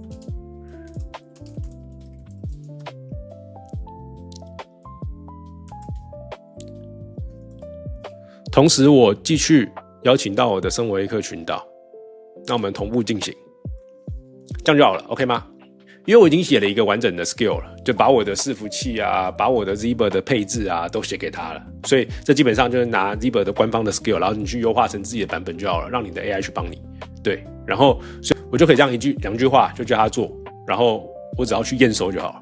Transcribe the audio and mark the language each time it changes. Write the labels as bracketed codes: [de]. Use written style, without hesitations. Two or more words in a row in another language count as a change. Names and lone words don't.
[zh] 同時，我繼續邀請到我的生活黑客群島。那我們同步進行，這樣就好了 ，OK 嗎？因為我已經寫了一個完整的 skill 了，就把我的伺服器啊，把我的 Zber 的配置啊都寫給他了，所以這基本上就是拿 Zber 的官方的 skill， 然後你去優化成自己的版本就好了，讓你的 AI 去幫你。对，然後所以我就可以這樣2句話就叫他做，然後我只要去驗收就好了。